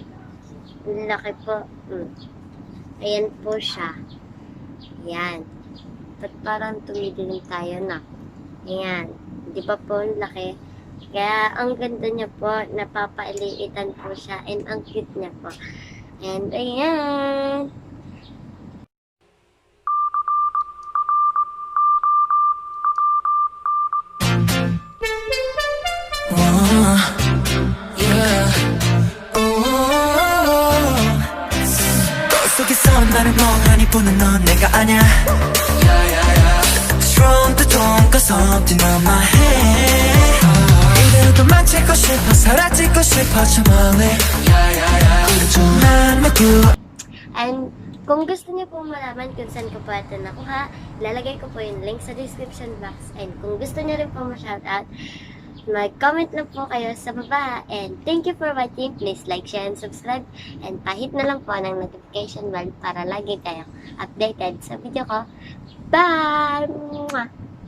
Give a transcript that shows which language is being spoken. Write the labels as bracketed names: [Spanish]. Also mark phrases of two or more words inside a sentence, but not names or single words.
[Filipino] Laki po. Ayan po siya. Ayan. Ba't parang tumidilim tayo na? Ayan. Di ba po, laki? Kaya, ang ganda niya po, napapailiitan po siya, and ang cute niya po. And, ayan. [Korean] 속에서 나를 멍하니 보는 넌 내가 아냐 Strong 또 좋은 [English] something on my head [Korean] 이대로 도망치고 싶어 사라지고 싶어 저 멀리 난 먹고 [Filipino] And kung gusto niyo pong malaman kung saan ko po ito nakuha, lalagay ko po yung link sa [English] description box. [Filipino] And kung gusto niyo rin po ma-shoutout, mag-comment lang po kayo sa baba. [English] And thank you for watching. Please like, share, and subscribe. [Filipino] And pahit na lang po ng [English] notification bell [Filipino] para lagi kayong updated sa video ko. Bye!